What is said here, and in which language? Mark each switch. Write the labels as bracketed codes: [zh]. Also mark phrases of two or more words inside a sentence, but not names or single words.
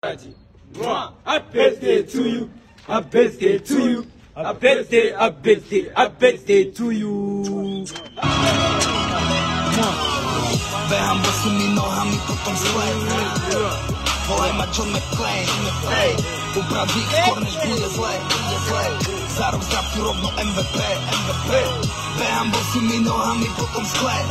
[en] A birthday to you, a birthday to you, a birthday, a birthday, a birthday to you. [sk] Behám bosými nohami potom sklep. Volaj ma John McClane. Upraví skôr než bude zle. Za rok zdraftu rovno MVP. Behám bosými nohami potom sklep.